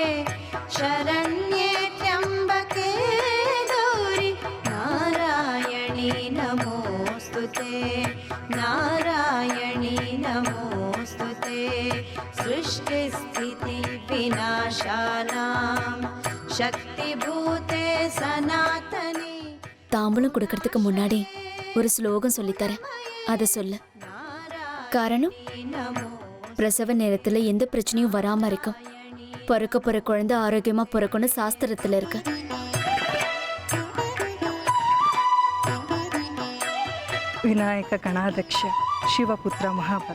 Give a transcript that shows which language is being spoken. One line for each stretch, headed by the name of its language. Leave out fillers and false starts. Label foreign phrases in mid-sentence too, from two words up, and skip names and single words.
Sanskrit: शरण्ये त्र्यम्बके गौरि नारायणी नमोऽस्तुते नारायणी नमोऽस्तुते सृष्टिस्थितिविनाशानां शक्तिभूते सनातनी
Tamil: தாம்பூலம் கொடுக்கறதுக்கு முன்னாடி ஒரு ஸ்லோகம் சொல்லித்தரேன், அதை சொல்ல. காரணம், பிரசவ நேரத்துல எந்த பிரச்சனையும் வராம இருக்கும். பிறக்க போற குழந்தை ஆரோக்கியமா பிறக்கும்னு சாஸ்திரத்துல இருக்கு.
Sanskrit: विनायक गणाध्यक्ष शिवपुत्र महाबल.